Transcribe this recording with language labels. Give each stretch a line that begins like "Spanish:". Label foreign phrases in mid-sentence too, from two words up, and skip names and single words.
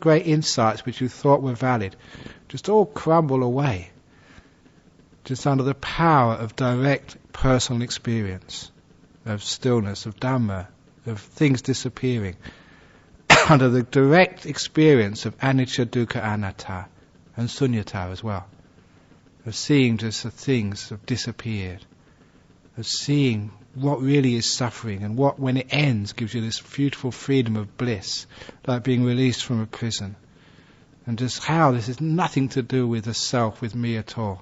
English: great insights which you thought were valid, just all crumble away, just under the power of direct personal experience, of stillness, of Dhamma, of things disappearing, under the direct experience of
Pali: anicca, dukkha, anatta,
English: and sunyata as well, of seeing just the things have disappeared, of seeing what really is suffering, and what, when it ends, gives you this beautiful freedom of bliss, like being released from a prison. And just how this has nothing to do with the self, with me at all.